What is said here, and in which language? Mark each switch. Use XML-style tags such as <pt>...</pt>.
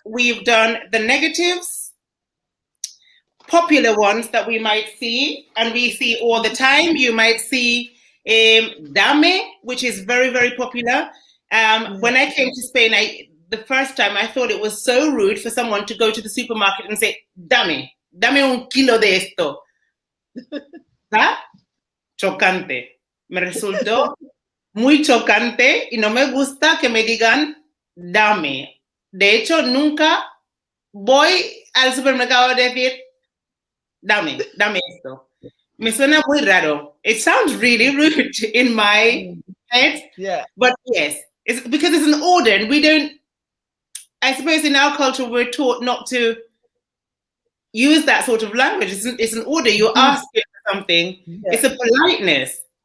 <en>We've done the negatives. Popular ones that we might see, and we see all the time. You might see dame, which is very, very popular. When I came to Spain, the first time I thought it was so rude for someone to go to the supermarket and say,</en> <es>dame un kilo de esto. ¿Ah? Chocante. Me resultó muy chocante y no me gusta que me digan dame. De hecho, nunca voy al supermercado a decir dame esto. Me suena muy raro.</es> <en>It sounds really rude in my head. Yeah. But yes, it's because it's an order and we don't, I suppose in our culture, we're taught not to use that sort of language. It's an order. You're asking for something. Yeah. It's a politeness.</en>